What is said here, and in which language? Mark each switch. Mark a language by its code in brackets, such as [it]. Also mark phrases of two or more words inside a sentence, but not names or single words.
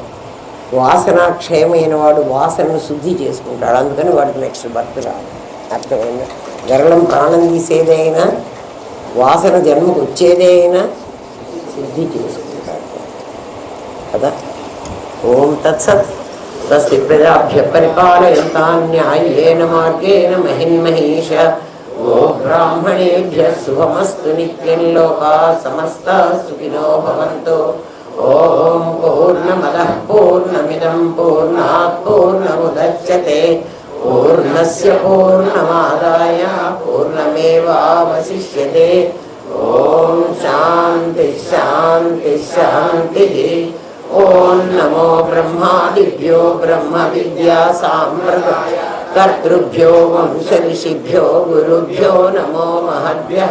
[te] వాసనాక్షయమైన వాడు వాసనను శుద్ధి చేసుకుంటాడు, అందుకని వాడికి [en] next birth [te] రాదు. అర్థమైందా? గరళం ప్రాణం తీసేదే అయినా, వాసన జన్మకు వచ్చేదే అయినా శుద్ధి చేసుకుంటాడు కదా. [sa] ఓం తత్సత్. స్వస్తి ప్రజాభ్య పరిపాలయంతాం న్యాయేన మార్గేణ మహిన్మహీష. ఓ బ్రాహ్మణేభ్య శుభమస్తు నిత్యం. లోకా సమస్తా సుఖినో భవంతు. ఓం పూర్ణమదః పూర్ణమిదం పూర్ణాత్ పూర్ణముదచ్యతే. పూర్ణస్య పూర్ణమాదాయ పూర్ణమేవావశిష్యతే. ఓం శాంతి శాంతి శాంతి. ఓం నమో బ్రహ్మాదిభ్యో బ్రహ్మ విద్యా సాంప్రదాయ కర్తృభ్యో వంశ ఋషిభ్యో గురుభ్యో నమో మహద్భ్యః.